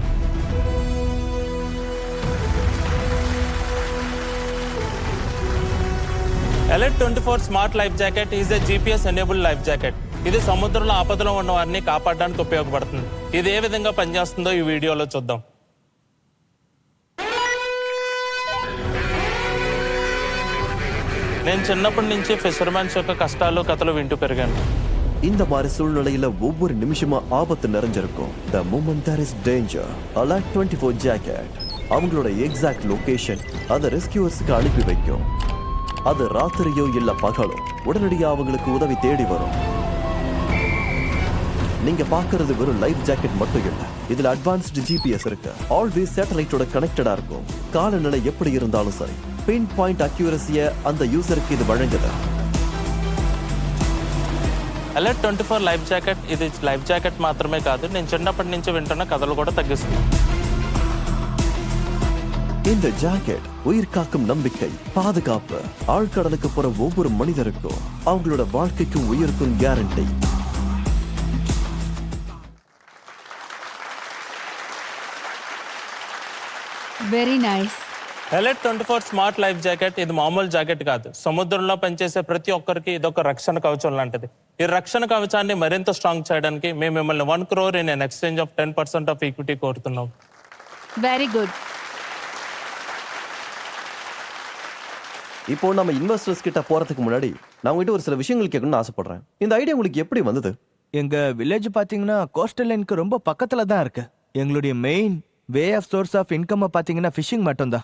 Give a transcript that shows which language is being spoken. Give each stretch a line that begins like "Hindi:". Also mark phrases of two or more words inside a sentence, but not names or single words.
English: Alert 24 smart life jacket is a GPS enabled life jacket.
Telugu: ఇది సముద్రంలో ఆపదలో ఉన్న వారిని కాపాడడానికి ఉపయోగపడుతుంది. ఇది ఏ విధంగా పనిచేస్తుందో ఈ వీడియోలో చూద్దాం. నేను చిన్నప్పటి నుంచి ఫిషర్మెన్స్ యొక్క కష్టాలు కథలు వింటూ పెరిగాను.
Tamil: இந்த மாதிரி சூழ்நிலையில ஒவ்வொரு நிமிஷமும் ஆபத்து நிறைஞ்சிருக்கும்.
English: The moment there is danger,
Tamil: Alert 24 ஜாக்கெட் அவங்களோட
English: exact location
Tamil: அதை ரெஸ்கியூவர்ஸ்க்கு அனுப்பி வைக்கும். அது ராத்திரியோ இல்ல பகலோ உடனடியாக அவங்களுக்கு உதவி தேடி வரும். நீங்க பாக்குறது வெறும்
English: life jacket
Tamil: மட்டும் இல்ல, இதுல
English: advanced GPS
Tamil: இருக்கு. ஆல்வேஸ் சேட்டலைட்டோட கனெக்டடா இருக்கும். காலநிலை எப்படி இருந்தாலும் சரி,
English: pin point
Tamil: அக்யூரசிய அந்த யூசருக்கு இது வழங்குது.
Telugu: Alert 24
English: life jacket
Telugu: ఇది లైఫ్ జాకెట్ మాత్రమే కాదు, నేను చిన్నప్పటి నుంచి వింటున్న కథలు కూడా తగ్గిస్తుంది.
Tamil: இந்த ஜாக்கெட் உயிர் காக்கும் நம்பிக்கை, பாதுகாப்பு. ஆழ்கடலுக்கு போற ஒவ்வொரு மனிதருக்கும் அவங்களோட வாழ்க்கைக்கும் உயிருக்கும் கேரண்டி.
English: very nice.
Telugu: Alert 24
English: smart life jacket
Telugu: ఇది మామూలు జాకెట్ కాదు. సముద్రంలో పనిచేసే ప్రతి ఒక్కరికి ఇదొక రక్షణ కవచం లాంటిది. ఈ రక్షణ కవచాన్ని మరింత స్ట్రాంగ్ చేయడానికి మేము మిమ్మల్ని 1 crore
English: in exchange of 10% of equity
Telugu: కోరుతున్నాం.
English: very good.
Tamil: இப்போ நம்ம இன்வெஸ்டர்ஸ் கிட்ட போறதுக்கு முன்னாடி நான் உங்ககிட்ட ஒரு சில விஷயங்கள் கேட்கணும்னு ஆசைப்படுறேன். இந்த ஐடியா உங்களுக்கு எப்படி வந்தது? எங்க வில்லேஜ் பாத்தீங்கன்னா கோஸ்டல் லைனுக்கு ரொம்ப பக்கத்துல தான் இருக்கு. எங்களுடைய
English: main way of source of income
Tamil: பாத்தீங்கன்னா ஃபிஷிங் மட்டும்தான்.